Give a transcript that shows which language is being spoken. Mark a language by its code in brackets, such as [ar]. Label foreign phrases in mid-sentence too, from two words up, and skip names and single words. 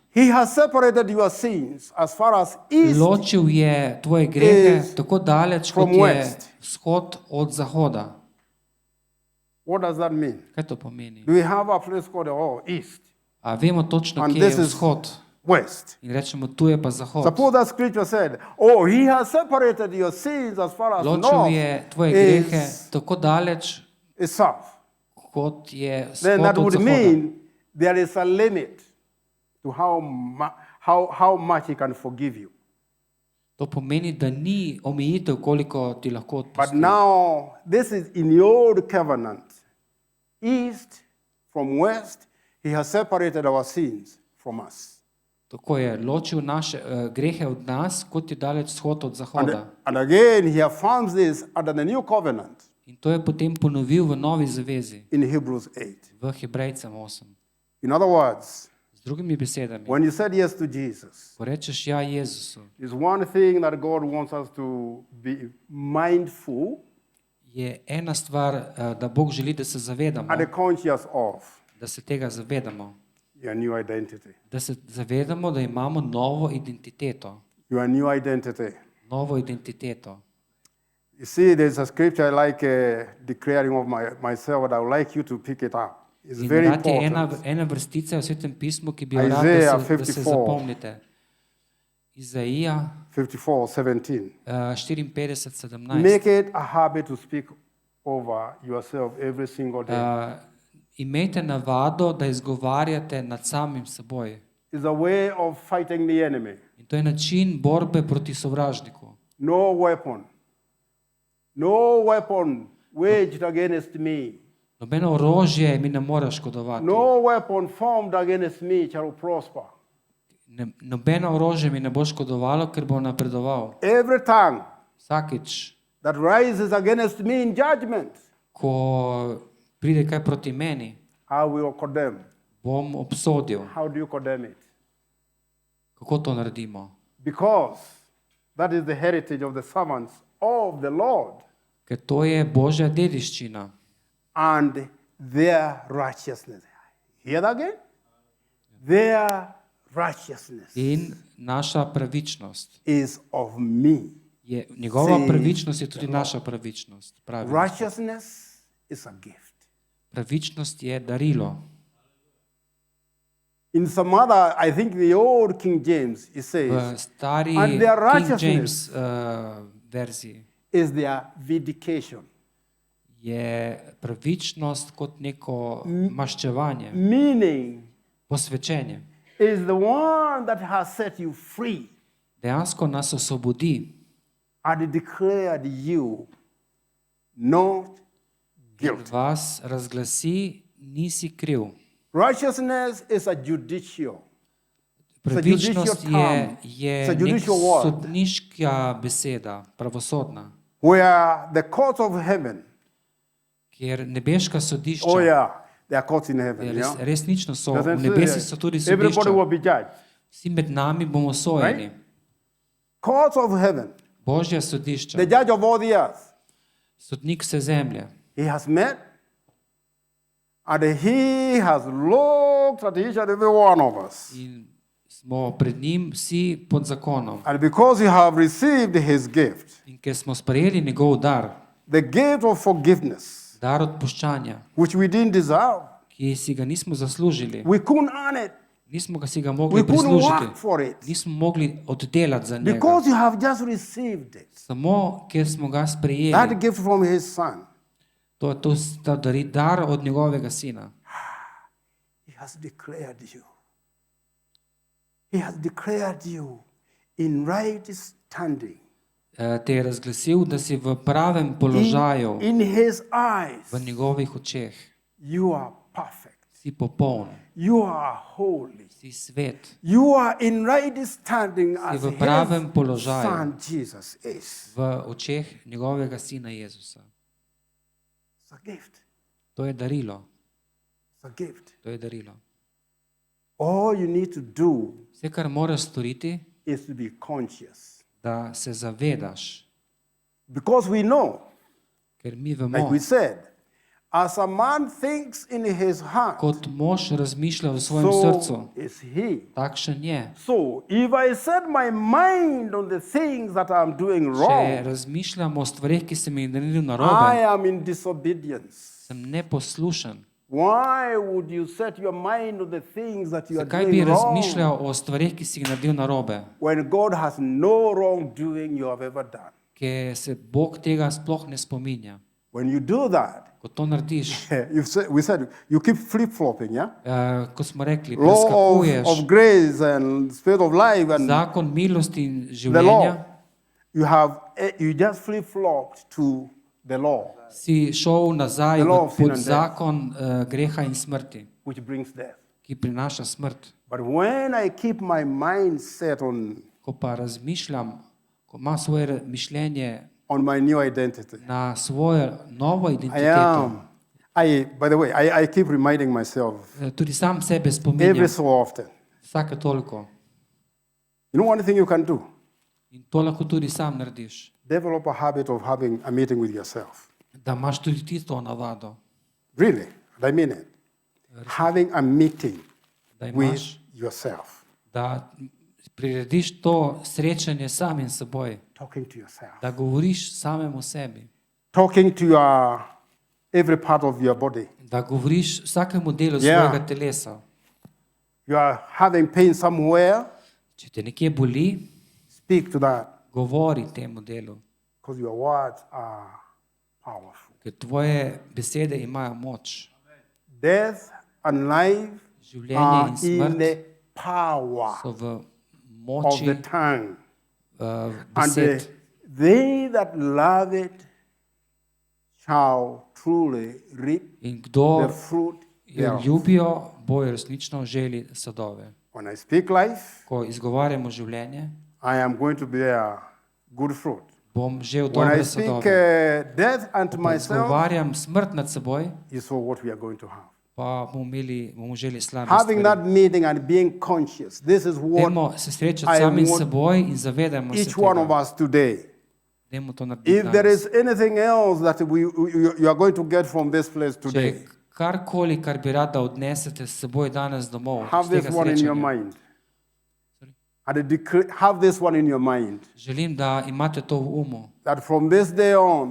[en] He has separated your sins as far as east [sl] Ločil je tvoje grehe [en] is [sl] tako daleč, [en] from [sl] kot je [en] west. [sl] vzhod od zahoda. [en] What does that mean? [sl] Kaj to pomeni? [en] Do we have a place called east, [sl] A vemo točno, [en] And [sl] kje je [en] this is- [sl] vzhod. [en] west? [sl] In rečemo, tu je pa zahod. [en] Suppose that scripture said, "Oh, He has separated your sins as far as [sl] Ločil [en] north [sl] je tvoje grehe [en] is, [sl] tako daleč, [en] is south." [sl] kot je [en] Then [sl] vzhod [en] that [sl] od [en] would [sl] zahoda. [en] mean there is a limit to how much He can forgive you. [sl] To pomeni, da ni omejitev, koliko ti lahko [en] But [sl] odpusti. [en] now, this is in the old covenant. East from west, He has separated our sins from us. [sl] Tako je ločil naše grehe od nas, kot je daleč vzhod od zahoda. [en] And again, He affirms this under the new covenant [sl] In to je potem ponovil v novi zavezi, [en] in Hebrews 8. [sl] v Hebrejcem 8. [en] In other words, [sl] Z drugimi besedami, [en] when you said yes to Jesus, [sl] ko rečeš ja Jezusu, [en] there's one thing that God wants us to be mindful [sl] je ena stvar, da Bog želi, da se zavedamo, [en] and conscious of [sl] da se tega zavedamo. [en] your new identity. [sl] Da se zavedamo, da imamo novo identiteto. [en] Your new identity. [sl] Novo identiteto. [en] You see, there's a scripture I like declaring of myself, and I would like you to pick it up. It's [sl] In [en] very [sl] rad je [en] important. [sl] ena vrstica v Svetem pismu, ki bi jo rad, [en] Isaiah [sl] da se [en] 54. [sl] zapomnite. Izaija [en] 54:17. [sl] 54:17. [en] Make it a habit to speak over yourself every single day. [sl] Imejte navado, da izgovarjate nad samim seboj. [en] It's a way of fighting the enemy. [sl] In to je način borbe proti sovražniku. [en] No weapon waged against me. [sl] Nobeno orožje mi ne more škodovati. [en] No weapon formed against me shall prosper. [sl] Nobeno orožje mi ne bo škodovalo, ker bo napredoval. [en] Every tongue [sl] Vsakič, [en] that rises against me in judgment, [sl] ko pride kaj proti meni, [en] I will condemn. [sl] bom obsodil. [en] How do you condemn it? [sl] Kako to naredimo? [en] Because that is the heritage of the servants of the Lord [sl] Ker to je Božja dediščina [en] and their righteousness. Hear that again? Their righteousness [sl] in naša pravičnost. [en] is of me. [sl] Njegova [en] See, [sl] pravičnost je tudi naša pravičnost. Pravi. [en] Righteousness is a gift. [sl] Pravičnost je darilo. [en] In some other, I think the old King James, it [sl] V [en] says, [sl] stari [en] And their [sl] King [en] righteousness [sl] James verziji [en] is their vindication. [sl] je pravičnost kot neko maščevanje, [en] Meaning [sl] posvečenje. [en] is the one that has set you free [sl] Dejansko nas osvobodi [en] and declared you not [sl] in [en] guilty. [sl] vas razglasi, nisi kriv. [en] Righteousness is a judicial. [sl] Pravičnost [en] term. [sl] je [en] It's a [sl] nek [en] judicial word. [sl] sodniška beseda, pravosodna, [en] Where the courts of heaven, [sl] kjer nebeška sodišča, [en] oh yeah, there are courts in heaven. [sl] res, [en] Yeah? [sl] resnično so, [en] Doesn't [sl] v [en] say [sl] nebesi [en] that [sl] so tudi [en] everybody [sl] sodišča. [en] will be judged. [sl] Vsi med nami bomo sojeni. [en] Right? Courts of heaven, [sl] Božja sodišča, [en] the judge of all the earth. [sl] sodnik vse zemlje. [en] He has met and he has looked at each and every one of us. [sl] In smo pred njim vsi pod zakonom. [en] And because you have received his gift, [sl] In ker smo sprejeli njegov dar, [en] the gift of forgiveness, [sl] dar odpuščanja, [en] which we didn't deserve, [sl] ki si ga nismo zaslužili, [en] we couldn't earn it, [sl] nismo ga si ga [en] we [sl] mogli [en] couldn't [sl] prislužiti, [en] work for it. [sl] nismo mogli oddelati za njega. [en] Because you have just received it, [sl] Samo, ker smo ga [en] that [sl] sprejeli, [en] gift from his son, [sl] to je dar od njegovega sina. [en] he has declared you. He has declared you in right standing. [sl] Te je razglasil, da si v pravem položaju [en] In his eyes, [sl] v njegovih očeh. [en] you are perfect. [sl] Si popoln, [en] You are holy. [sl] si svet, [en] You are in right standing as [sl] v pravem [en] his [sl] položaju. [en] son Jesus is. [sl] v očeh njegovega sina Jezusa. [en] It's a gift. [sl] To je darilo. [en] It's a gift. [sl] To je darilo. [en] All you need to do [sl] Vse, kar moraš storiti, [en] is to be conscious. [sl] da se zavedaš, [en] Because we know, [sl] ker mi [en] like [sl] vemo, [en] we said, as a man thinks in his heart, [sl] kot mož razmišlja v svojem [en] so [sl] srcu, [en] is he. [sl] takšen je. [en] So if I set my mind on the things that I'm doing [sl] Če [en] wrong, [sl] razmišljam o stvarih, ki se mi jih naredil [en] I [sl] narobe, [en] am in disobedience. [sl] sem neposlušen. [en] Why would you set your mind on the things that you are [sl] Zakaj bi [en] doing wrong [sl] razmišljal o stvarih, ki si jih naredil narobe? [en] when God has no wrongdoing you have ever done? [sl] Ker se Bog tega sploh ne spominja. [en] When you do that, [sl] Ko to narediš, [en] we said you keep flip-flopping, yeah? [sl] ko smo rekli, [en] Law of [sl] preskakuješ [en] grace and spirit of life and [sl] zakon milosti in [en] the [sl] življenja, [en] law. You just flip-flopped to the law, [sl] si šel nazaj [en] The law of sin [sl] pod [en] and death. [sl] zakon greha in smrti, [en] which brings death. [sl] ki prinaša smrt. [en] But when I keep my mind set [sl] Ko pa razmišljam, ko imam svoje mišljenje [en] on my new identity, [sl] na svojo novo [en] I [sl] identiteto, [en] am. By the way, I keep reminding myself [sl] tudi sam sebe spominjam [en] every so often. [sl] vsake toliko. [en] You know one thing you can do? [sl] In to lahko tudi sam narediš. [en] Develop a habit of having a meeting with yourself. [sl] Da imaš tudi ti to navado, [en] Really, I mean it. Having a meeting [sl] da [en] with [sl] imaš, [en] yourself, [sl] da prirediš to srečanje samim seboj, [en] talking to yourself, [sl] da govoriš samemu sebi, [en] talking to every part of your body. [sl] da govoriš vsakemu delu [en] Yeah. [sl] svojega telesa. [en] You are having pain somewhere, [sl] Če te nekje boli, [en] speak to that [sl] govori temu delu, [en] because your words are powerful. [sl] ker tvoje besede imajo moč. [en] Death and life [sl] Življenje [en] are [sl] in [en] in [sl] smrt [en] the power [sl] so v [en] of [sl] moči [en] the tongue. And [sl] besed. [en] they that love it shall truly reap [sl] In kdo [en] the fruit [sl] jo [en] thereof. [sl] ljubijo, bojo resnično želi sadove. [en] When I speak life, [sl] Ko izgovarjamo življenje, [en] I am going to bear good fruit. [sl] bom žel [en] When I [sl] dobre [en] speak [sl] sadove. [en] death unto [sl] Ko pa [en] myself, [sl] izgovarjam smrt nad seboj, [en] is for what we are going to have. [sl] pa bomo želi slabe [en] Having that [sl] stvari. [en] meeting and being conscious, this is what [sl] Dajmo se srečati [en] I [sl] samim [en] want [sl] seboj in zavedajmo se [en] each one of [sl] tega. [en] us today. [sl] Dajmo to narediti [en] If there [sl] danes. [en] is anything else that you are going to get from this place today, [sl] Če karkoli, kar bi rada odnesete s seboj danes domov, [en] have [sl] z [en] this [sl] tega [en] one in your [sl] srečanja, [en] mind. Have this one in your mind [sl] želim, da imate to v umu. [en] that from this day on,